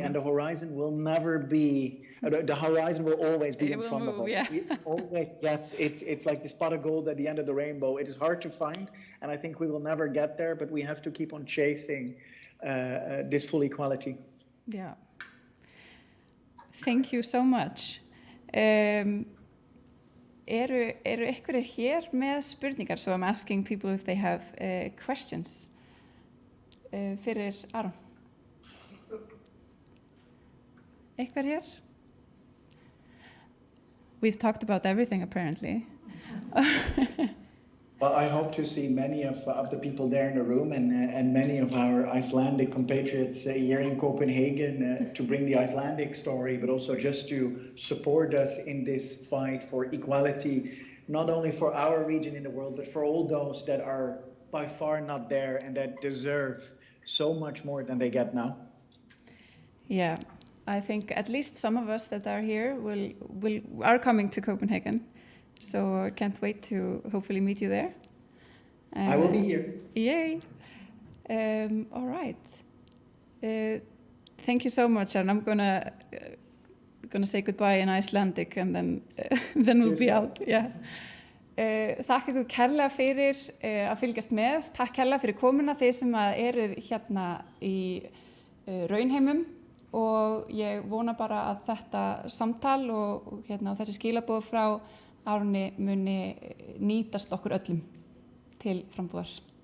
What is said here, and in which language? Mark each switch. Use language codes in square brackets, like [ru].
[en] And the horizon will never be, the horizon will always be in front of us. Yeah. Always, yes, it's like the spot of gold at the end of the rainbow. It is hard to find, and I think we will never get there, but we have to keep on chasing this full equality. Yeah. Thank you so much. [is] Eru einhverjir hér með spurningar? [en] So I'm asking people if they have questions [is] fyrir Aron. Einhver hér? [en] We've talked about everything apparently. Well, I hope to see many of the people there in the room and many of our Icelandic compatriots here in Copenhagen to bring the Icelandic story, but also just to support us in this fight for equality, not only for our region in the world, but for all those that are by far not there and that deserve so much more than they get now. Yeah, I think at least some of us that are here are coming to Copenhagen. So I can't wait to hopefully meet you there. I will be here. Yay. All right. Thank you so much, and I'm gonna say goodbye in Icelandic, and then we'll be out. Yeah. [is] Þakka ykkur kærlega fyrir að fylgjast með. Takk kærlega fyrir komuna, þið sem eruð hérna í raunheimum, og ég vona bara að þetta samtal og þessi skilaboð frá Aroni muni nýtast okkur öllum til frambúðar.